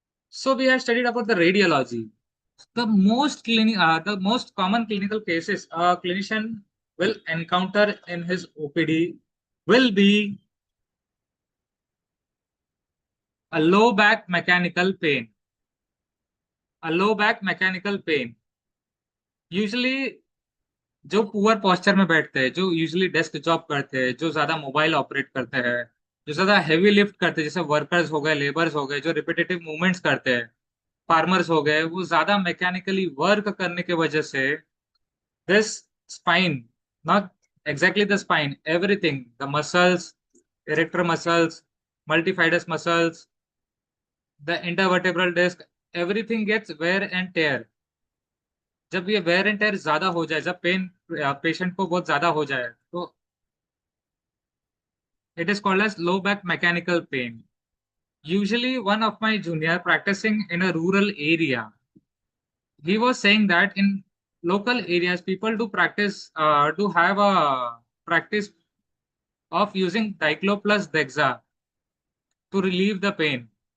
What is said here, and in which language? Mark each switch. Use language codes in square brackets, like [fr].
[en] So we have studied about the radiology. The most common clinical cases a clinician will encounter in his OPD will be a low back mechanical pain. A low back mechanical pain. [hi] Usually जो poor posture में बैठते हैं, जो usually desk job करते हैं, जो ज्यादा mobile operate करते हैं, जो ज्यादा हैवी लिफ्ट करते हैं, जैसे वर्कर्स हो गए, लेबर्स हो गए, जो रिपीटेटिव मूवमेंट्स करते हैं, फार्मर्स हो गए, वो ज्यादा मैकेनिकली वर्क करने की वजह से [en] this spine, not exactly the spine, everything, the muscles, erector muscles, multifidus muscles, the intervertebral disc, everything gets wear and tear. [hi] जब ये wear and tear ज्यादा हो जाए, जब पेन पेशेंट को बहुत ज्यादा हो जाए, तो [en] it is called as low back mechanical pain. Usually one of my junior practicing in a rural area, he was saying that in local areas people do practice do have a practice of using diclo plus dexa to relieve the pain.